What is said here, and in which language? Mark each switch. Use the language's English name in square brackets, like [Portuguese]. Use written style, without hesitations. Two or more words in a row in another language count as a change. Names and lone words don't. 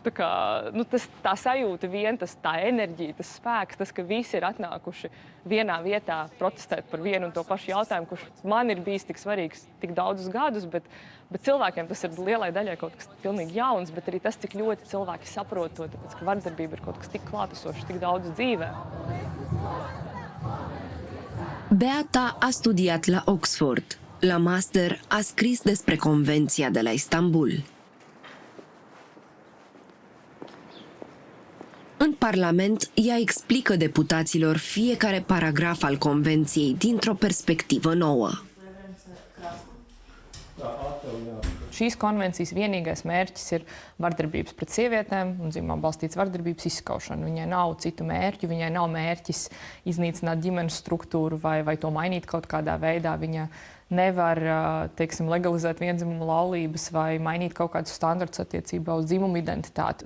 [Latvian] Tā, kā, tā sajūta vien, tā enerģija, tas spēks, tas, ka visi ir atnākuši vienā vietā protestēt par vienu un to pašu jautājumu, kurš man ir bijis tik svarīgs tik daudzus gadus, bet cilvēkiem tas ir lielai daļai kaut kas pilnīgi jauns, bet arī tas, cik ļoti cilvēki saprot to, tāpēc, ka vardarbība ir kaut kas tik klātesošs, tik daudz dzīvē. [Romanian] Beata a studiat la Oxford. La master a scris despre Convenția de la Istanbul. În Parlament, ea explică deputaților fiecare paragraf al Convenției dintr-o perspectivă nouă. [Latvian] Šīs konvencijas vienīgais mērķis ir vardarbības pret sievietēm un dzimumā balstīts vardarbības izskaušana. Viņai nav citu mērķu, viņai nav mērķis iznīcināt ģimenes struktūru vai to mainīt kaut kādā veidā. Viņa nevar, teiksim, legalizēt viendzimumu laulības vai mainīt kaut kādus standartus attiecībā uz dzimumu identitāti.